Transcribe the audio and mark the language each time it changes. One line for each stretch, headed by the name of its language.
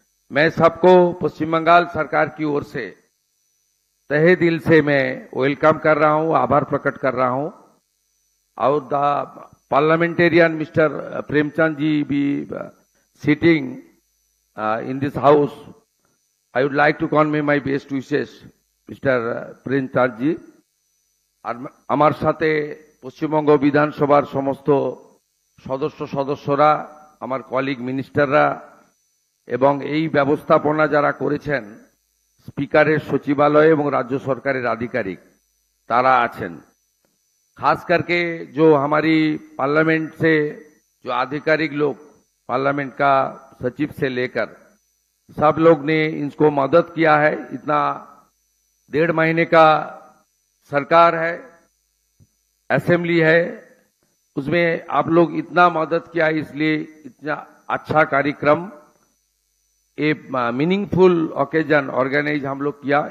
Hindi: मैं सबको पश्चिम बंगाल सरकार की ओर से तहे दिल से मैं वेलकम कर रहा हूं, आभार प्रकट कर रहा हूं।
English: और the parliamentarian mister Premchand ji भी sitting in this house, I would like to convey my best wishes mister Premchand ji.
Bangla: আর আমার সাথে পশ্চিমবঙ্গ বিধানসভার সমস্ত সদস্যরা, আমার কলিগ মিনিস্টাররা এবং এই ব্যবস্থাপনা যারা করেছেন, স্পিকারের সচিবালয় এবং রাজ্য সরকারের আধিকারিক তারা আছেন।
Hindi: खास करके जो हमारी पार्लियामेंट से जो आधिकारिक लोग, पार्लियामेंट का सचिव से लेकर सब लोग ने इनको मदद किया है। इतना 1.5 महीने का सरकार है, असेंबली है, उसमें आप लोग इतना मदद किया, इसलिए इतना अच्छा कार्यक्रम,
English: a meaningful occasion
Hindi: ऑर्गेनाइज हम लोग किया।